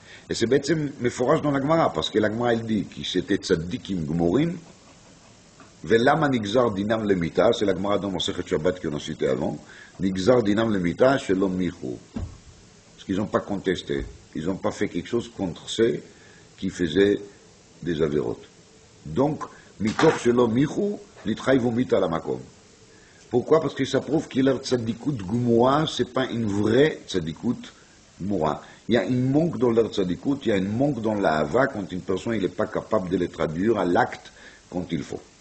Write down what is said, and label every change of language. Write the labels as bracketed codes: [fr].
[fr] Et c'est [he] בעצם מפורש [fr] dans la Gemara, parce que la Gemara elle dit que c'était tzaddikim gmorim, [he] ולמה נגזר דינם למיתה, [fr] c'est la Gemara dans Masechet Shabbat qu'on a cité avant, [he] נגזר דינם למיתה שלא מיחו. [fr] Parce qu'ils n'ont pas contesté, ils n'ont pas fait quelque chose contre ceux qui faisaient des avérotes. Donc, mitov [he] שלא מיחו, נתחייבו מיתה למקום. [fr] Pourquoi? Parce que ça prouve que leur tzadikout gmoura, c'est pas une vraie tzadikout gmoura. Il y a un manque dans leur tzadikout, il y a un manque dans la hava quand une personne n'est pas capable de les traduire à l'acte quand il faut.